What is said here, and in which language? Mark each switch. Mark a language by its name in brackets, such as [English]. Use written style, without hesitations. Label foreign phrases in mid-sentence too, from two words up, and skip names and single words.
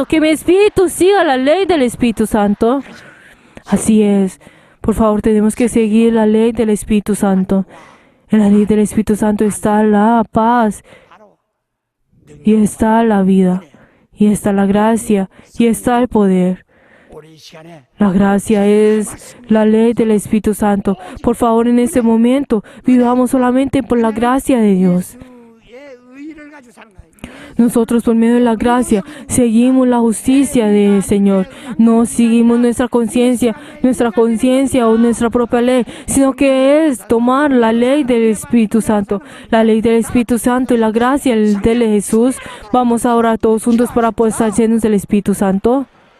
[Spanish] Que mi espíritu siga la ley del Espíritu Santo. Así es. Por favor, tenemos que seguir la ley del Espíritu Santo. En la ley del Espíritu Santo está la paz. Y está la vida, y está la gracia, y está el poder. [Korean] 우리 이 시간에 [Spanish] La gracia es la ley del Espíritu Santo. Por favor, en este momento, vivamos solamente por la gracia de Dios. [Korean] 예수의 의를 가지고 사는 거예요. [Spanish] Nosotros, por medio de la gracia, seguimos la justicia del Señor. No seguimos nuestra conciencia o nuestra propia ley, sino que es tomar la ley del Espíritu Santo. La ley del Espíritu Santo y la gracia de Jesús. Vamos a orar todos juntos para poder estar llenos del Espíritu Santo.